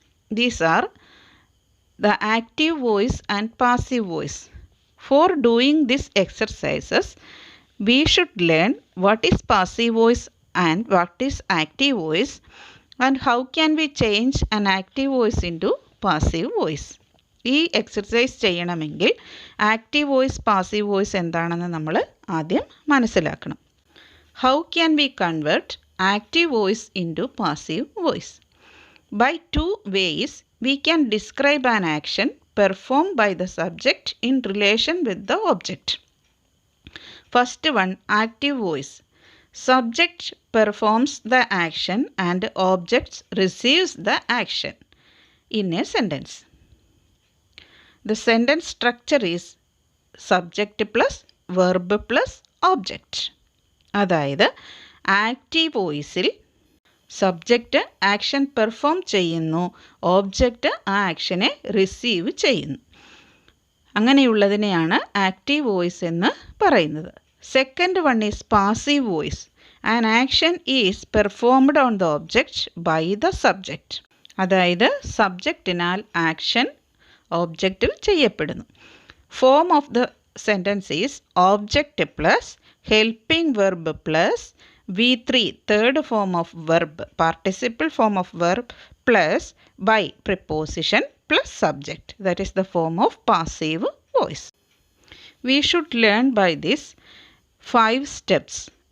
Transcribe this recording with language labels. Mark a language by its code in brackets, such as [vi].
[en] These are the active voice and passive voice. For doing these exercises, we should learn what is passive voice and what is active voice, and how can we change an active voice into passive voice. [ml] ഈ exercise ചെയ്യണമെങ്കിൽ active voice passive voice എന്താണെന്ന് നമ്മൾ ആദ്യം മനസ്സിലാക്കണം. [en] How can we convert active voice into passive voice? By two ways we can describe an action performed by the subject in relation with the object. First one, active voice. Subject performs the action and object receives the action in a sentence. The sentence structure is subject plus verb plus object. [ml] അതായത് active വോയിസിൽ subject action perform ചെയ്യുന്നു, object ആ ആക്ഷനെ receive ചെയ്യുന്നു. അങ്ങനെയുള്ളതിനെയാണ് active voice എന്ന് പറയുന്നത്. [en] Second one is passive voice. An action is performed on the object by the subject. [ml] അതായത് സബ്ജക്റ്റിനാൽ action ഓബ്ജക്റ്റിൽ ചെയ്യപ്പെടുന്നു. [en] Form of the sentence is object plus helping verb plus V3 third form of verb, participle form of verb plus by preposition plus subject. That is the form of passive voice. We should learn by this 5 steps.